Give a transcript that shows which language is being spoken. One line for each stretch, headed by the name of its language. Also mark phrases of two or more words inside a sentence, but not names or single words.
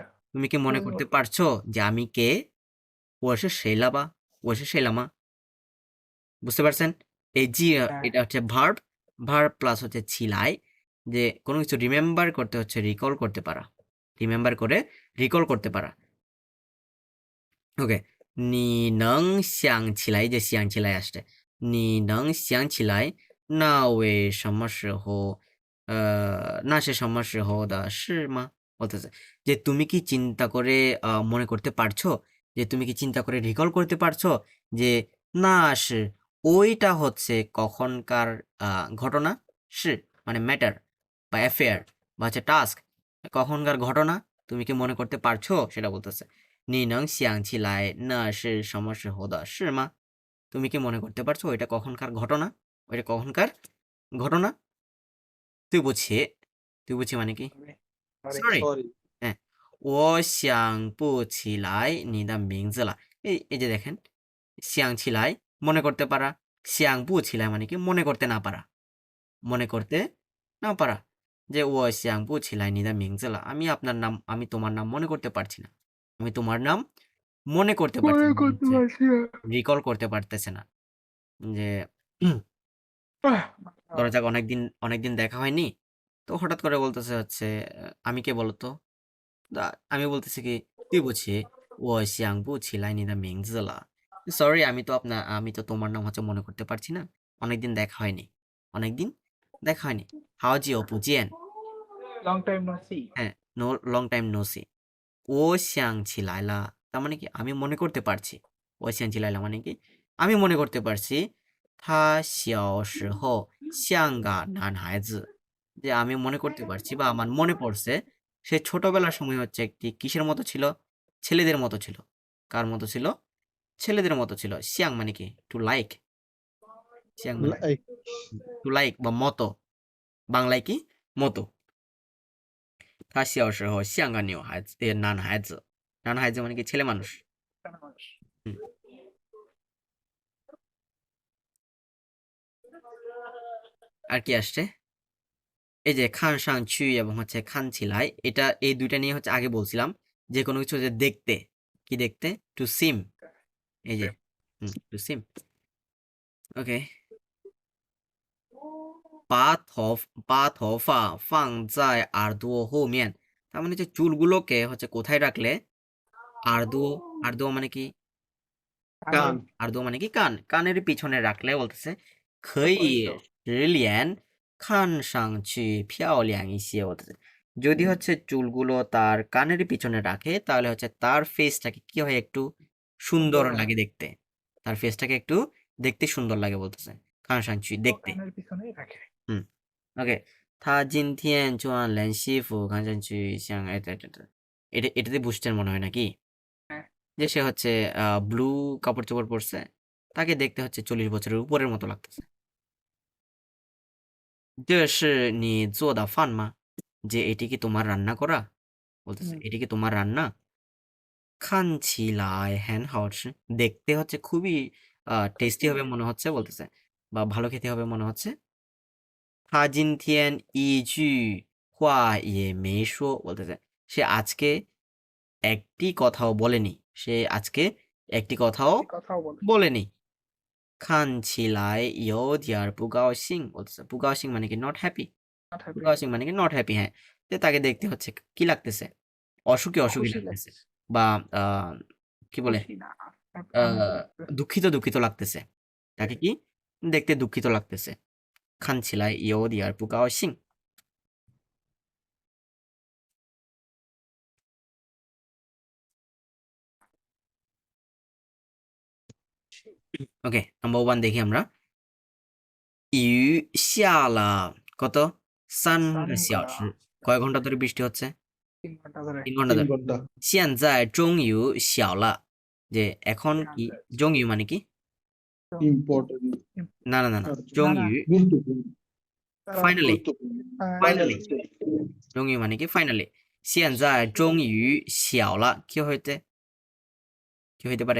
Bangla: তুমি কি মনে করতে পারছো যে আমি কে? ও সে সেই লাবা, ও সে সেই লামা, বুঝতে পারছেন? এই জি হ্যাঁ এটা হচ্ছে ভার্ব, ভার্ব প্লাস হচ্ছে ছিলাই, যে কোনো কিছু রিমেম্বার করতে হচ্ছে রিকল করতে পারা, রিমেম্বার করে রিকল করতে পারা। ওকে,
Chinese: 你能想起来 যে 想起来 আসছে, 你能想起来那为什么时候那是什么时候的事吗?
Bangla: বলতেছে যে তুমি কি চিন্তা করে মনে করতে পারছো, যে তুমি কি চিন্তা করে রিকল করতে পারছো যে না সে ওইটা হচ্ছে কখনকার ঘটনা, সে মানে ম্যাটার বা অ্যাফেয়ার বা হচ্ছে টাস্ক, কখনকার ঘটনা তুমি কি মনে করতে পারছো সেটা বলতেছে।
Chinese: 你能想起来那是什么时候的事吗?
Bangla: তুমি কি মনে করতে পারছো ওইটা কখনকার ঘটনা, ওইটা কখনকার ঘটনা?
Chinese: 对不起，对不起
Bangla: মানে কি? সরি সরি। সরি। হ্যাঁ,
Chinese: 我想不起来你的名字了।
Bangla: এই যে দেখেন,
Chinese: 想起来
Bangla: মনে করতে পারা,
Chinese: 想不起来 মানে কি?
Bangla: মনে করতে না পারা, মনে করতে না পারা, যে
Chinese: 我想不起来你的名字了,
Bangla: আমি আপনার নাম, আমি তোমার নাম মনে করতে পারছি না, আমি তোমার নাম মনে করতে পারছি মনে না, মানে করতে হচ্ছে পারছি না রিকল করতে পারতেছে না। যে আহ, ধরা যাক অনেকদিন অনেকদিন দেখা হয়নি, তো হঠাৎ করে বলতেছে হচ্ছে আমি কে বলতো? আমি বলতেছি কি
Chinese: 对不起我想不起来你的名字了,
Bangla: সরি আমি তো তোমার নাম হচ্ছে মনে করতে পারছি না, অনেকদিন দেখা হয়নি, অনেকদিন দেখা হয়নি,
Chinese: 好久不见,
English: long time no see হ্যাঁ, no long time no see,
Chinese: 我想起来了
Bangla: তার মানে কি আমি মনে করতে পারছি,
Chinese: 我想起来了
Bangla: মানে কি আমি মনে করতে পারছি,
Chinese: 他小时候像个男孩子,
Bangla: যে আমি মনে করতে পারছি বা আমার মনে পড়ছে সে ছোটবেলার সময় হচ্ছে একটি কিসের মতো ছিল, ছেলেদের মতো ছিল। কার মতো ছিল? ছেলেদের মতো ছিল। শিয়াং মানে কি
English: to like,
Bangla: শিয়াং মানে লাইক।
English: to like
Bangla: বা মতো, বাংলায় কি মতো।
Chinese: 他小时候像个女孩子男孩子, 男孩子
Bangla: মানে কি ছেলে মানুষ। হুম। আর কি আসছে? এই যে খান সাং চুই এবং হচ্ছে খান ছিলাই, এটা এই দুইটা নিয়ে হচ্ছে আগে বলছিলাম যে কোনো কিছু যে দেখতে, কি দেখতে?
English: to seem,
Bangla: এই যে
English: to seem. okay,
Chinese: 把头发放在耳朵后面,
Bangla: তার মানে যে চুলগুলোকে হচ্ছে কোথায় রাখলে, আর্দুও, আর্দুও মানে কি? কান। আর্দুও মানে কি কান, কানের পিছনে রাখলে বলতেছে
Chinese: 可以
Bangla: পরিচয়
Chinese: 使脸看上去漂亮一些,
Bangla: বলতেছে যদি হচ্ছে চুলগুলো তার কানের পিছনে রাখে তাহলে হচ্ছে তার ফেসটাকে কি হয় একটু সুন্দর সুন্দর হয় লাগে দেখতে, তার ফেসটাকে একটু দেখতে সুন্দর লাগে বলতেছে,
Chinese: 看上去
Bangla: ও দেখতে। কানের পিছনেই রাখে হুম, ওকে,
Chinese: 他今天穿蓝西服看上去像
Bangla: এটাতে বুঝছেন মনে হয় নাকি? হ্যাঁ যে সে হচ্ছে ব্লু কাপড় চোপড় পরছে, তাকে দেখতে হচ্ছে 40 বছরের উপরের মতো লাগতেছে।
Chinese: 这是你做的饭吗？
Bangla: যে এটি কি তোমার রান্না করা? বলতেছে হুম এটি কি তোমার রান্না?
Chinese: 看起来很好吃
Bangla: দেখতে হচ্ছে খুবই টেস্টি হবে মনে হচ্ছে বলতেছে বা ভালো খেতে হবে মনে হচ্ছে
Chinese: 他今天一句话也没说
Bangla: বলতেছে সে আজকে একটি কথাও বলেনি সে আজকে একটি কথাও এই কথাও বলে বলেনি
Chinese: 看起来有点儿不高兴
Bangla: বলতেছে 不高兴 মানে কি
English: not happy
Bangla: not 不 happy 高兴 মানে কি
English: not happy
Bangla: হ্যাঁ যে তাকে দেখতে হচ্ছে কি লাগতেছে অসুখী অসুখী খুশি লাগতেছে লাগছে বা কি বলে খুশি না আনন্দ লাগছে দুঃখিত দুঃখিত লাগতেছে তাকে কি দেখতে দুঃখিত লাগতেছে
Chinese: 看起来有点儿不高兴
English: okay number
Bangla: 1 দেখি আমরা
Chinese: 雨下了
Bangla: কত
Chinese: 3个小时
Bangla: কয় ঘন্টা ধরে বৃষ্টি হচ্ছে 3 ঘন্টা ধরে 3 ঘন্টা 3 ধরে ঘন্টা
Chinese: 现在终于小了
Bangla: যে এখন কি 终于 মানে কি ইম্পর্টেন্ট না না না না আচ্ছা 终 না, 于 গুরুত্বপূর্ণ তারা ফাইনালি গুরুত্বপূর্ণ ফাইনালি ফাইনালি 终于 মানে কি ফাইনালি
Chinese: 现在终于小了
Bangla: কি হইতে কি হইতে পারে